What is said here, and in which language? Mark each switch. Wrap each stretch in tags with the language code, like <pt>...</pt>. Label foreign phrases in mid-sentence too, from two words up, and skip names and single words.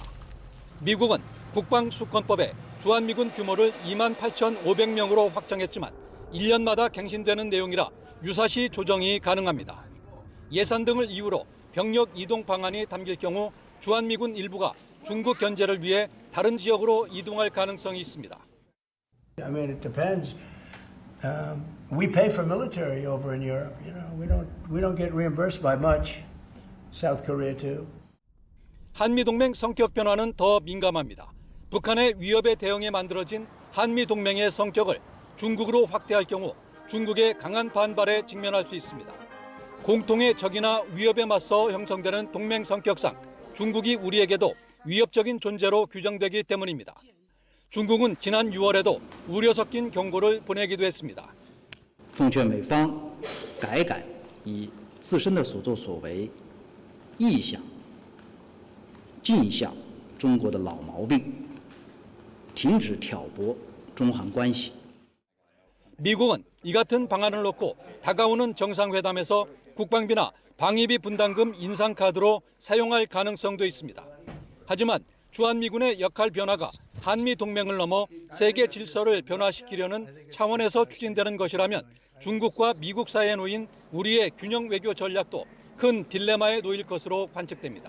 <ko>미국은 국방수권법에 주한미군 규모를 28,500명으로 확정했지만 1년마다 갱신되는 내용이라 유사시 조정이 가능합니다. 예산 등을 이유로 병력 이동 방안이 담길 경우 주한미군 일부가 중국 견제를 위해 다른 지역으로 이동할 가능성이 있습니다.</ko> <en>I mean, it depends. We pay for military over in Europe. You know, we don't get reimbursed by much. South Korea too.</en> <ko>한미 동맹 성격 변화는 더 민감합니다. 북한의 위협에 대응해 만들어진 한미 동맹의 성격을 중국으로 확대할 경우 중국의 강한 반발에 직면할 수 있습니다. 공통의 적이나 위협에 맞서 형성되는 동맹 성격상 중국이 우리에게도 위협적인 존재로 규정되기 때문입니다. 중국은 지난 6월에도 우려 섞인 경고를 보내기도 했습니다.</ko> <zh>奉劝美方改改以自身的所作所为意向尽向中国的老毛病，停止挑拨中韩关系。</zh> <ko>미국은 이 같은 방안을 놓고 다가오는 정상회담에서 국방비나 방위비 분담금 인상 카드로 사용할 가능성도 있습니다. 하지만 주한미군의 역할 변화가 한미 동맹을 넘어 세계 질서를 변화시키려는 차원에서 추진되는 것이라면 중국과 미국 사이에 놓인 우리의 균형 외교 전략도 큰 딜레마에 놓일 것으로 관측됩니다.</ko>